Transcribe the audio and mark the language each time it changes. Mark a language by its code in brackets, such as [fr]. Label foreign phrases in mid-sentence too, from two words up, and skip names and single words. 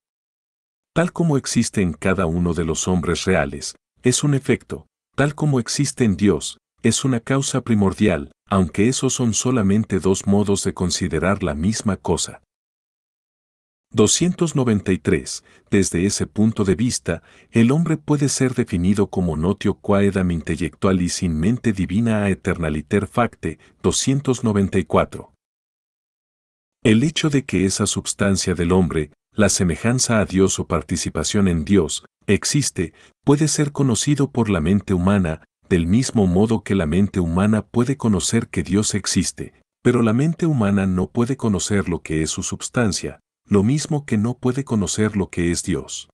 [es] Tal como existe en cada uno de los hombres reales, es un efecto, tal como existe en Dios, es una causa primordial, aunque esos son solamente dos modos de considerar la misma cosa. 293. Desde ese punto de vista, el hombre puede ser definido como [la] notio quaedam intellectualis in mente divina a eternaliter facte. [es] 294. El hecho de que esa substancia del hombre, la semejanza a Dios o participación en Dios, existe, puede ser conocido por la mente humana, del mismo modo que la mente humana puede conocer que Dios existe, pero la mente humana no puede conocer lo que es su substancia, lo mismo que no puede conocer lo que es Dios.